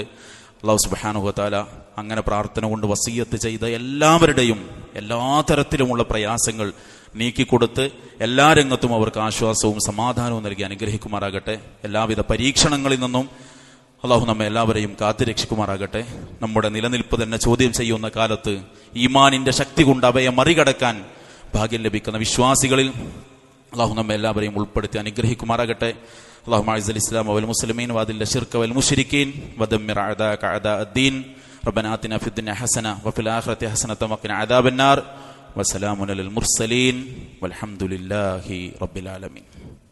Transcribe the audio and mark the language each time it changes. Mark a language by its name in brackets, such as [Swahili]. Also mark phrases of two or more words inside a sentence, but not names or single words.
[Arabic] الله سبحانه وتعالى [Malayalam] അങ്ങനെ പ്രാർത്ഥന കൊണ്ട് വസിയ്യത്ത് ചെയ്ത എല്ലാവരുടെയും എല്ലാ തരത്തിലുമുള്ള പ്രയാസങ്ങൾ നീക്കിക്കൊടുത്ത് എല്ലാ രംഗത്തും അവർക്ക് ആശ്വാസവും സമാധാനവും നൽകി അനുഗ്രഹിക്കുമാറാകട്ടെ. എല്ലാവിധ പരീക്ഷണങ്ങളിൽ നിന്നും അള്ളാഹു നമ്മെ എല്ലാവരെയും കാത്തുരക്ഷിക്കുമാറാകട്ടെ. നമ്മുടെ നിലനിൽപ്പ് തന്നെ ചോദ്യം ചെയ്യുന്ന കാലത്ത് ഈമാനിന്റെ ശക്തി കൊണ്ട് അവയെ മറികടക്കാൻ ഭാഗ്യം ലഭിക്കുന്ന വിശ്വാസികളിൽ അള്ളാഹു നമ്മെ എല്ലാവരെയും ഉൾപ്പെടുത്തി അനുഗ്രഹിക്കുമാറാകട്ടെ. [Arabic] اللهم اعز الاسلام والمسلمين واذل الشرك والمشركين ودمر اعداءك اعداء الدين ربنا آتنا في الدنيا حسنه وفي الاخره حسنه وقنا عذاب النار وسلام على المرسلين والحمد لله رب العالمين.